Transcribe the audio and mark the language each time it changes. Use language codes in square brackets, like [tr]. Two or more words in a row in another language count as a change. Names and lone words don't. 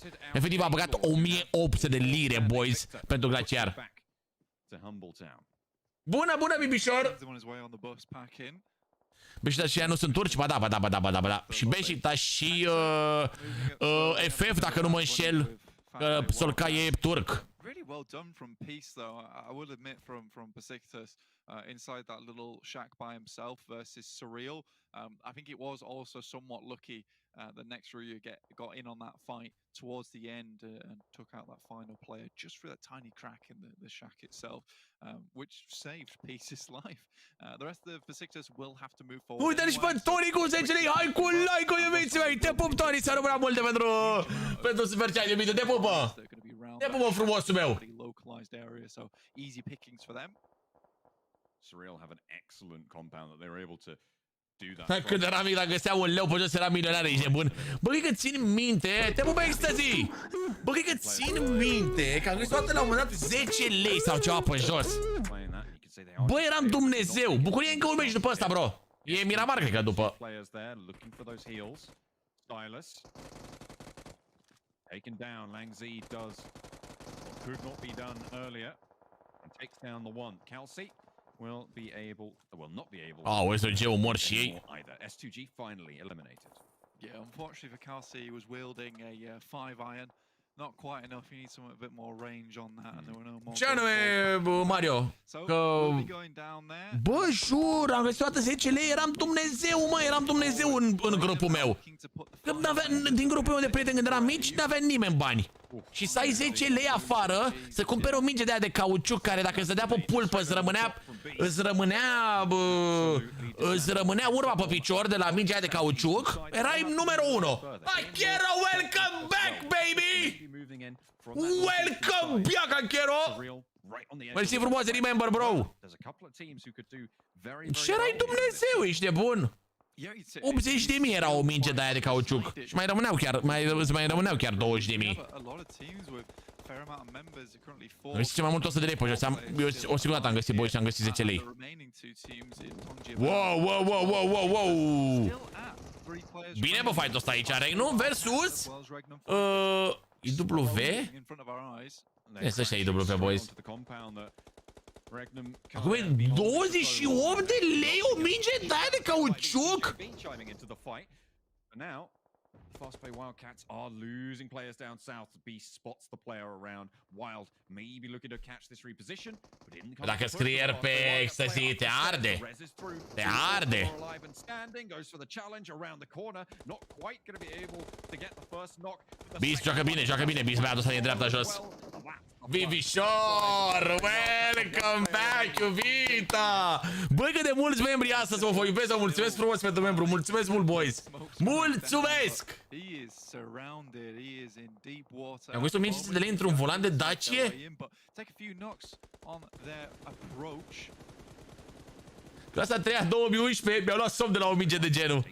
[ro] Efectiv a băgat 1800 de lire, boys, pentru glaciar. Bună, Bibișor! Beşiktaş și ea nu sunt turci? Ba da. Și Beşiktaş și FF, dacă nu mă înșel, Solcai e turc. [en] Really well done from Peace, though. I will admit from Besiktas inside that little shack by himself versus Surreal. I think it was also somewhat lucky that NextReu got in on that fight towards the end and took out that final player just through that tiny crack in the shack itself, which saved Peace's life. The rest of the Besiktas will have to move forward. [ro] Uite-l și pe Tony cu 10 lei. Hai cu like-ul, iubiții mei. Te pup, Tony. Să rămână multe pentru super chat, iubite. Te pupă. Te pupă, frumosul meu. [en] Surreal have an excellent compound that they were able to do that. [ro] Când era mic, dacă găseam un leu pe jos, era milionar, ești nebun. Bă, cred că țin minte, te pup Ecstasy! Bă, cred că țin minte că am găsit toată la un moment dat 10 lei sau ceva pe jos. Bă, eram Dumnezeu! Bucurie încă un meci după ăsta, bro. E Miramar, cred că, după. [en] Taken down, Langzi does what could not be done earlier and takes down the one. Kelsey will be able, will not be able. Oh, [ro] SG-ul mor și ei. [en] S2G finally eliminated. Yeah, unfortunately for Kelsey, he was wielding a 5-iron. Not quite enough. You need some a bit more range on that, and there were no more. [ro] Ce anume, Mario? Că... Bă, jur, am găsit toată 10 lei, eram Dumnezeu, mă, eram Dumnezeu în grupul meu. Din grupul meu de prieteni, când eram mici, n-avea nimeni bani. Și să ai 10 lei afară, să cumperi o minge de aia de cauciuc, care dacă îți dădea pe pulpă, îți rămânea urma pe picior de la mingea aia de cauciuc, erai numărul 1. [en] Achero, welcome back, baby! Welcome back, Achero! [ro] Mersi frumos, [en] remember, bro! [ro] Ce erai Dumnezeu, ești nebun? 80.000 era o minge de aia de cauciuc. Și mai rămâneau chiar 20.000. [en] fair amount of members are currently [ro] Am găsit cel mai mult 100 de lei pe jos. Eu o singură dată am găsit boi și am găsit 10 lei. [en] Wow, wow, wow, wow, wow, wow. [ro] Bine, bă, fight-ul ăsta aici. Regnum versus IW. Este ăștia IW, boys. Acum e 28 de lei o minge de aia de cauciuc. [en] Fast play Wildcats are losing players down south. Beast spots the player around. Wild maybe looking to catch this reposition, but in the [ro] Dacă scrier pe Ecstasy, te arde. Te arde. [en] Goes for the challenge around the corner. Not quite going to be able to get the first knock. [ro] Beast joacă bine, joacă bine. Beast băiatul ăsta din dreapta jos. Vivișor, [en] welcome back, [ro] iubita! Băi, cât de mulți membri astăzi vă iubesc, vă mulțumesc frumos pentru membru, mulțumesc mult, boys! Mulțumesc! Am găsit 1500 de lei într-un volan de Dacie? Clasa 3-a 2011, mi-au luat somn de la o minge de genul.